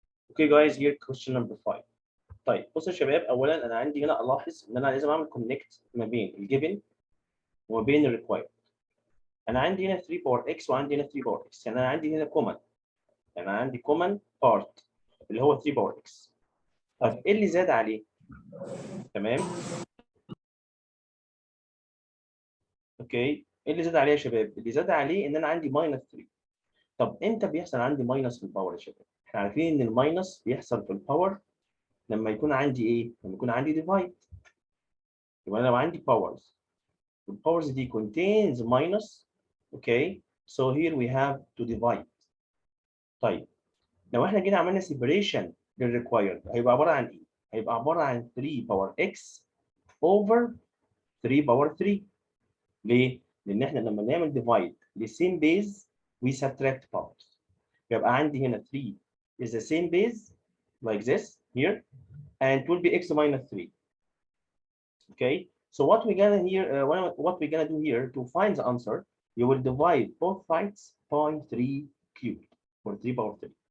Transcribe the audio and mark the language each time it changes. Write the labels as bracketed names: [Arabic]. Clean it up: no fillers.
[English] Okay guys, here question number 5. [Arabic] طيب بصوا يا شباب، اولا انا عندي هنا الاحظ ان انا لازم اعمل كونكت ما بين الجيفن وما بين الريكوايرد. انا عندي هنا 3 باور اكس وعندي هنا 3 باور اكس، يعني انا عندي هنا كومن، يعني انا عندي كومن بارت اللي هو 3 باور اكس. طيب ايه اللي زاد عليه؟ تمام، اوكي، ايه اللي زاد عليه يا شباب؟ اللي زاد عليه ان انا عندي ماينس 3. طب امتى بيحصل عندي ماينس في الباور يا شباب؟ احنا عارفين ان الماينس بيحصل في الباور لما يكون عندي ايه؟ لما يكون عندي ديفايد. يبقى انا لو عندي باورز، [English] the powers [Arabic] دي [English] contains minus. Okay, so here we have to divide. [Arabic] طيب لو احنا جينا عملنا separation للrequired هيبقى عباره عن ايه؟ هيبقى عباره عن 3 باور x over 3 باور 3. ليه؟ لان احنا لما نعمل divide لsame base [English] we subtract powers. [Arabic] يبقى عندي هنا [English] 3 is the same base like this here and it will be x minus 3. Okay, so what we're gonna here, what we're gonna do here to find the answer, you will divide both sides by 3 cubed or 3 power 3.